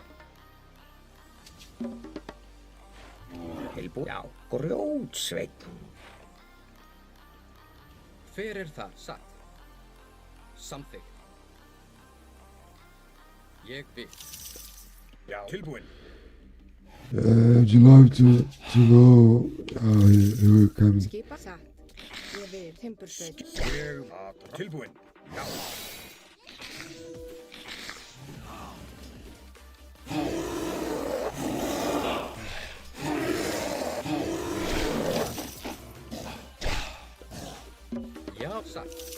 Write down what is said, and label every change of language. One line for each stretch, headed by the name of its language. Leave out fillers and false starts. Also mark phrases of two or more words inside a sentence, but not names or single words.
Icelandic: Tilbúin, já. Grjótsveinn. Hver er þar? Satt. Samþykkt. Ég vil. Já. Tilbúin.
English: I'd love to know how he will come.
Icelandic: Skipa. Satt. Ég vil. Timbursveit. Ég, tilbúin. Já. Já, satt.